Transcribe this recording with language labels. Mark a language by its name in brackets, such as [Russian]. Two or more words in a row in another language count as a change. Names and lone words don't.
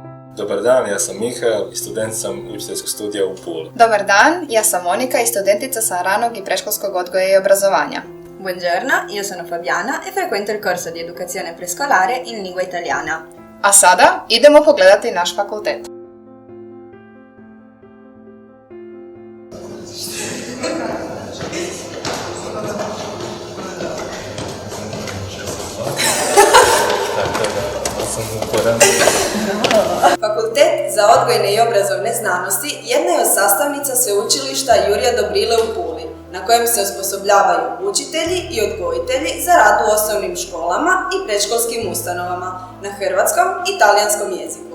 [Croatian] Dobar dan, ja sam Mihael i student sam učiteljskog studija u Puli. Dobar dan, ja sam Monika i studentica sam ranog i predškolskog odgoja i obrazovanja. [Italian] Buongiorno, io sono Fabiana e frequento il corso di educazione prescolare in lingua italiana. [Croatian] A sada idemo pogledati naš fakultet. Fakultet za odgojne i obrazovne znanosti jedna je od sastavnica sveučilišta Jurja Dobrile u Puli, na kojem se osposobljavaju učitelji i odgojitelji za rad u osnovnim školama i predškolskim ustanovama na hrvatskom i talijanskom jeziku.